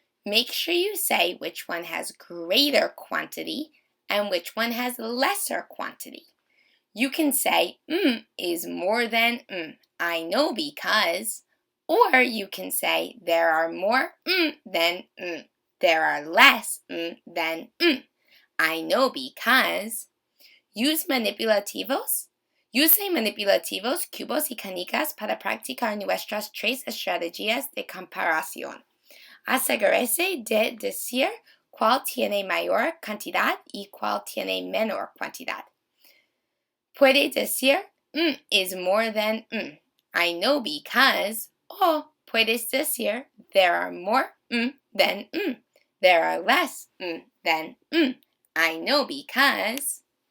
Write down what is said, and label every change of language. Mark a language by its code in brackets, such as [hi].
[en] Make sure you say which one has greater quantity and which one has lesser quantity. You can say, is more than I know because, or you can say, there are more than there are less than I know because. [es] Use manipulativos. Use manipulativos, cubos y canicas para practicar nuestras 3 estrategias de comparación. Asegúrese de decir cuál tiene mayor cantidad y cuál tiene menor cantidad. Puede decir, [en] is more than I know because, [es] o puedes decir, [en] there are more than there are less than I know because.